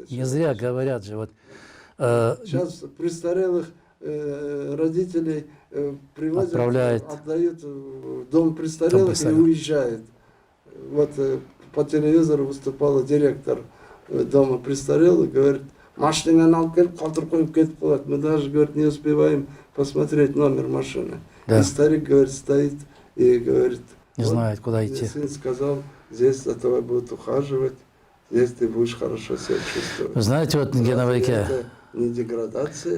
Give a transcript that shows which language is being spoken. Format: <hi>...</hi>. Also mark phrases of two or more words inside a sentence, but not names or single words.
<ru>не зря говорят же. Вот, Сейчас престарелых родителей привозят, Отправляют. отдают в дом престарелых и престарелых. уезжают. Вот по телевизору выступала директор дома престарелых, говорит,</ru> <kk>машинаны алып келіп қалдырып қойып кетіп қалады.</kk> <ru>Мы даже, говорит, не успеваем посмотреть номер машины. Да. И старик, говорит, стоит и говорит, не вот знает, куда мне идти. сын сказал, здесь за тобой будут ухаживать, здесь ты будешь хорошо себя чувствовать. Вы знаете, вот, Гена Разве Байке, это не деградация?</ru>